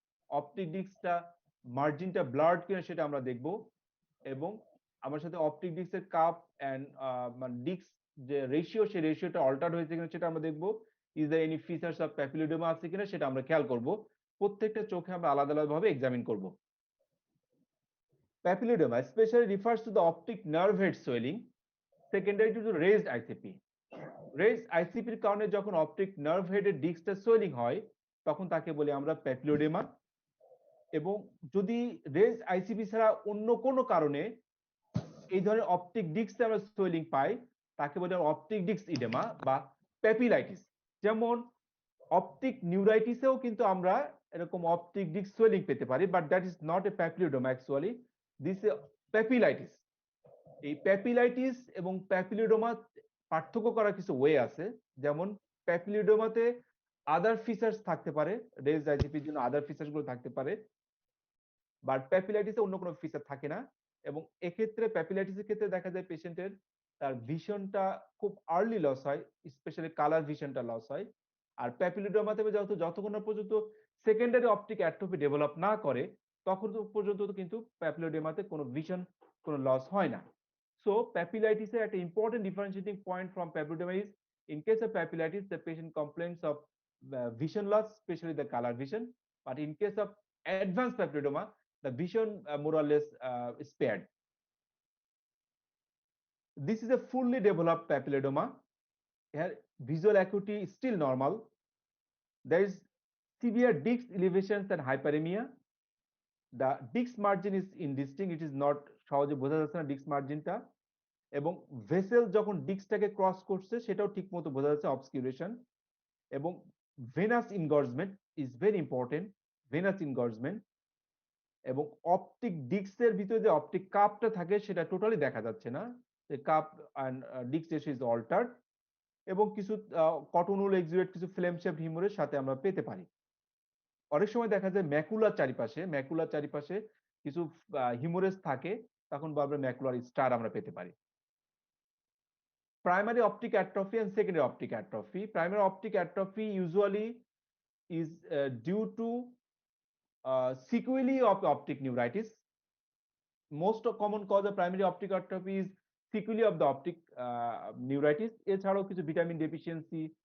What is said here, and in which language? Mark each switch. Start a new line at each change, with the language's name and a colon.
Bangla: Optic ডিস্কটা মার্জিনটা blurred কিনা সেটা আমরা দেখব। এবং আমার সাথে অপটিক ডিস্কের কাপ এন্ড ডিস্ক যে রেশিও, সেই রেশিওটা অল্টার হয়েছে কিনা সেটা আমরা দেখব। Is there any features of প্যাপিলোডেমা আছে কিনা সেটা আমরা খেয়াল করব। প্রত্যেকটা চোখে আমরা আলাদা আলাদা ভাবে এক্সামিন করব।
English: Papilledema especially refers to the optic nerve head swelling secondary to the raised ICP.
Bangla: Raised ICP এর কারণে যখন অপটিক নার্ভ হেডের ডিস্কটা সোয়েলিং হয়, তখন তাকে বলি আমরা প্যাপিলোডেমা। এবং যদি রেজ আইসিপি ছাড়া অন্য কোনো কারণে এই ধরনের অপটিক ডিস্কে আমরা সোয়েলিং পাই, তাকে বলি অপটিক ডিস্ক ইডেমা বা প্যাপিলাইটিস। যেমন অপটিক নিউরাইটিসেও কিন্তু আমরা এরকম অপটিক ডিস্ক সোয়েলিং পেতে পারি, but that is not a প্যাপিলোডেমা actually, this এ প্যাপিলাইটিস। এই প্যাপিলাইটিস এবং প্যাপিলোডেমা পার্থক্য করার কিছু ওয়ে আছে। যেমন প্যাপিলোডেমাতে আদার ফিচার্স থাকতে পারে, রেজ আইসিপির জন্য আদার ফিচার্স গুলো থাকতে পারে, বাট প্যাপিলাইটিসে অন্য কোনো ফিচার থাকে না। এবং এক্ষেত্রে প্যাপিলাইটিসের ক্ষেত্রে দেখা যায় পেশেন্টের তার ভিশনটা খুব আর্লি লস হয়, স্পেশালি কালার ভিশনটা লস হয়। আর প্যাপিলোডেমাতে যতক্ষণ না পর্যন্ত সেকেন্ডারি অপটিক অ্যাট্রফি ডেভেলপ না করে, তখন পর্যন্ত কিন্তু প্যাপিলোডেমাতে কোনো ভিশন কোনো লস হয় না। সো প্যাপিলাইটিসের একটা important differentiating point from প্যাপিলোডেমা is
English: in case of papillitis the patient complains of vision loss, especially the color vision, but in case of advanced papillodema the vision more or less spared. This is a fully developed papilledema. Here visual acuity is still normal. There is severe disc elevations and hyperemia. The disc margin is indistinct, it is not
Bangla: সহজে বোঝা যাচ্ছে না disk মার্জিনটা। এবং vessel যখন ডিস্কটাকে cross করছে সেটাও ঠিকমতো বোঝা যাচ্ছে, অবস্কিউরেশন। এবং venous ইনগর্জমেন্ট is very important, venous ইনগর্জমেন্ট। এবং অপটিক ডিস্কের ভিতরে যে অপটিক কাপটা থাকে সেটা টোটালি দেখা যাচ্ছে না, cup and disk ratio is altered. এবং কিছু কটনুল এক্সুডেট, কিছু ফ্লেম শেপড হিমোরের সাথে আমরা পেতে পারি। অনেক সময় দেখা যায় ম্যাকুলার চারিপাশে কিছু হিমোরেজ থাকে, তখন আমরা ম্যাকুলার স্টার আমরা পেতে পারি। Primary optic atrophy and secondary optic atrophy.
English: Primary optic atrophy usually is due to sequelae of optic neuritis. Most common cause of primary optic atrophy is sequelae of the optic neuritis.
Bangla: এছাড়াও কিছু vitamin deficiency,